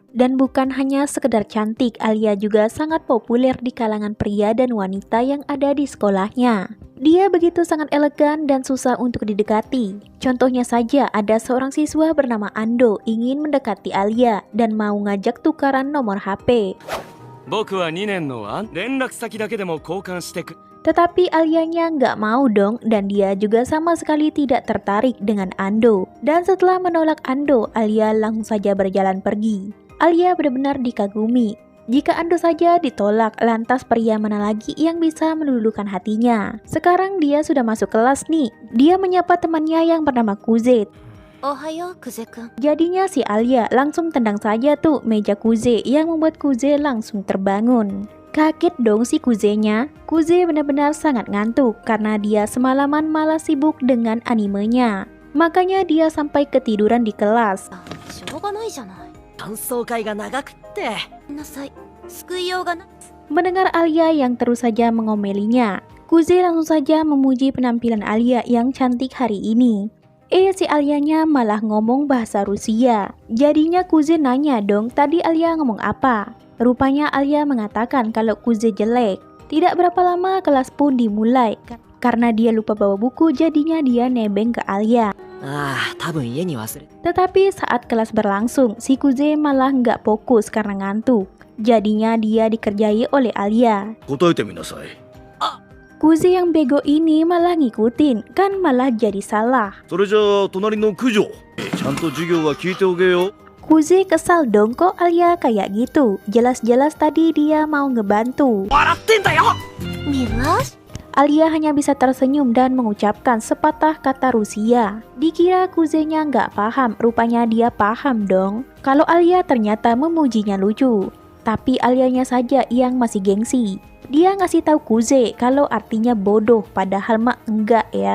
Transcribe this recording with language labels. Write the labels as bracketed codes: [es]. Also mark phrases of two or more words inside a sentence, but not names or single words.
[id] Dan bukan hanya sekedar cantik, Alia juga sangat populer di kalangan pria dan wanita yang ada di sekolahnya. Dia begitu sangat elegan dan susah untuk didekati. Contohnya saja, ada seorang siswa bernama Ando ingin mendekati Alia dan mau ngajak tukaran nomor HP. [ja] 僕は2年の連絡先だけでも交換してく [id] Tetapi Alianya nggak mau dong, dan dia juga sama sekali tidak tertarik dengan Ando. Dan setelah menolak Ando, Alia langsung saja berjalan pergi. Alia benar-benar dikagumi. Jika Ando saja ditolak, lantas pria mana lagi yang bisa meluluhkan hatinya? Sekarang dia sudah masuk kelas nih. Dia menyapa temannya yang bernama Kuze. [ja] Ohayo, Kuze-kun. [id] Jadinya si Alia langsung tendang saja tuh meja Kuze yang membuat Kuze langsung terbangun. Kaget dong si Kuze-nya. Kuze benar-benar sangat ngantuk karena dia semalaman malah sibuk dengan animenya. Makanya dia sampai ketiduran di kelas. [ja] しょうがないじゃない。感想会が長くって。ごめんなさい。救いようがない。 [id] Mendengar Alia yang terus saja mengomelinya, Kuze langsung saja memuji penampilan Alia yang cantik hari ini. Si Alianya malah ngomong bahasa Rusia. Jadinya Kuze nanya dong, tadi Alia ngomong apa? Rupanya Alia mengatakan kalau Kuze jelek. Tidak berapa lama kelas pun dimulai. Karena dia lupa bawa buku, jadinya dia nebeng ke Alia. [ja] 多分家に忘れ。 [id] Tetapi saat kelas berlangsung, si Kuze malah nggak fokus karena ngantuk. Jadinya dia dikerjai oleh Alia. [ja] 答えてみなさい [id] Kuze yang bego ini malah ngikutin, kan malah jadi salah. [ja] それじゃあ隣の九条ちゃんと授業は聞いておけよ [id] Kuze kesal dong, kok Alia kayak gitu. Jelas-jelas tadi dia mau ngebantu. [ja] 笑ってんだよ。 [id] Milas? Alia hanya bisa tersenyum dan mengucapkan sepatah kata Rusia. Dikira Kuze-nya nggak paham, rupanya dia paham dong. Kalau Alia ternyata memujinya lucu. Tapi Alianya saja yang masih gengsi. Dia ngasih tahu Kuze kalau artinya bodoh, padahal mah enggak ya.